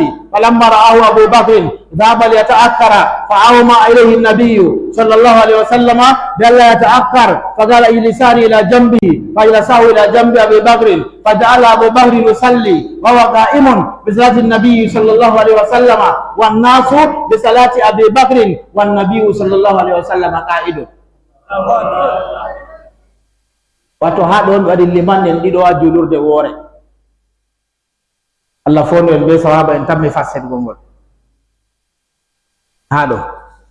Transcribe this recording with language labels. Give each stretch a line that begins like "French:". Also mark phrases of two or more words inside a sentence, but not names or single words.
Arabic: فلما رآه أبو بكر ذهب ليتأخر فأومى إليه النبي صلى الله عليه وسلم بألا يتأخر. فقال اجلسان إلى جنبه فجلسه إلى جنب أبي بكر فجعل أبو بكر يصلي وهو قائم بصلاة النبي صلى الله عليه وسلم والناس بصلاة أبي بكر والنبي صلى الله عليه وسلم قائد.
Fula: Wato haɗo on waɗi liman en ɗiɗo ha julurde woore. Allah fono en be sawaba en tammi fasset gongol haɗo